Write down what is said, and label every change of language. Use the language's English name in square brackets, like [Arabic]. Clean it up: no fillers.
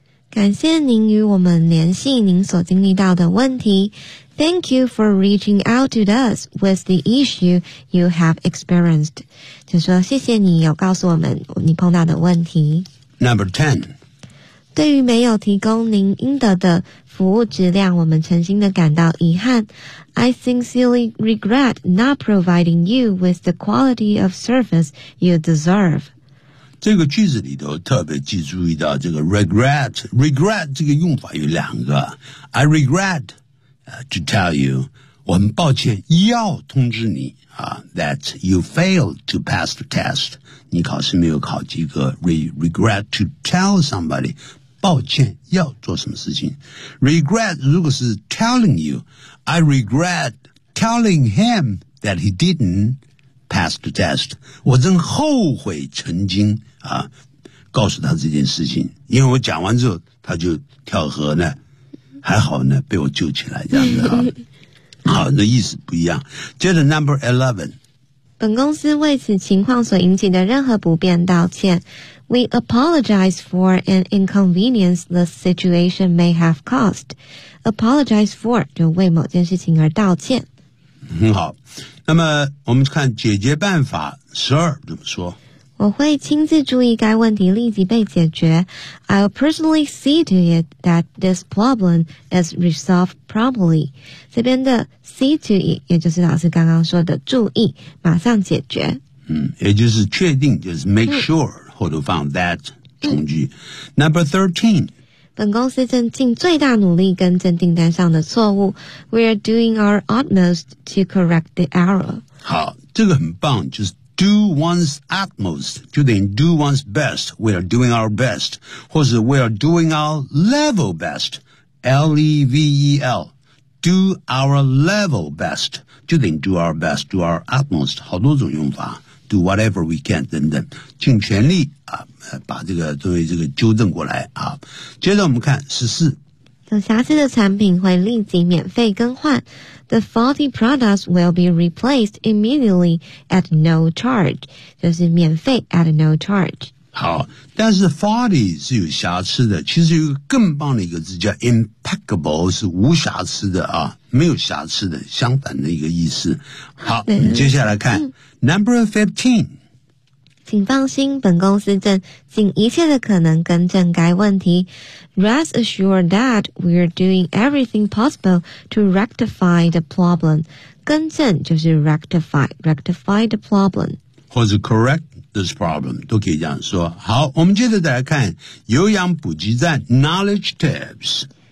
[Chinese] 感谢您与我们联系，您所经历到的问题。 [English] Thank you for reaching out to us with the issue you have experienced. [Chinese] 就说谢谢你有告诉我们你碰到的问题。 [English] Number 10. [Chinese] 对于没有提供您应得的服务质量，我们诚心的感到遗憾。 [English] I sincerely regret not providing you with the quality of service you deserve. [Chinese] 这个句子里头特别记注意到这个 regret 这个用法有两个。 [English] I regret to tell you, [Chinese] 我很抱歉要通知你 [English] that you failed to pass the test. [Chinese] 你考试没有考及格。 [English] Regret to tell somebody. [Chinese] 抱歉要做什么事情 regret 如果是 telling you [English] I regret telling him that he didn't pass the test [Chinese] 我真后悔曾经啊，告诉他这件事情，因为我讲完之后他就跳河呢，还好呢被我救起来这样子啊。好，那意思不一样。接着 number 11，本公司为此情况所引起的任何不便道歉。 [English] We apologize for an inconvenience the situation may have caused. [Chinese] Apologize for 就为某件事情而道歉。很好，那么我们看解决办法12怎么说。我会亲自注意该问题立即被解决。 [English] I'll personally see to it that this problem is resolved promptly. [Chinese] 这边的 see to it 也就是老师刚刚说的注意马上解决，也就是确定，就是 make sure 后头放 that 从句。Number 13，本公司正尽最大努力更正订单上的错误。 [English] We are doing our utmost to correct the error. [Chinese] 好，这个很棒，就是 [English] Do one's utmost, [Chinese] 就等于 [English] do one's best, we are doing our best, [Chinese] 或是 [English] we are doing our level best, L-E-V-E-L, do our level best, 就等于 do our best, do our utmost, [Chinese] 好多种用法 [English] do whatever we can, [Chinese] 等等，尽全力啊，把这个作为这个纠正过来啊。接着我们看14。有瑕疵的产品会立即免费更换。 [English] The faulty products will be replaced immediately at no charge. [Chinese] 就是免费 at no charge. 好，但是 faulty 是有瑕疵的，其实有一个更棒的一个字叫 impeccable, 是无瑕疵的啊，没有瑕疵的，相反的一个意思。好，接下来看 number 15。请放心，本公司正尽一切的可能更正该问题。 [English] Rest assured that we are doing everything possible to rectify the problem. [Chinese] 更正就是 rectify the problem. 或者 correct this problem, 都可以这样说。好，我们接着再来看有氧补给站 knowledge tips。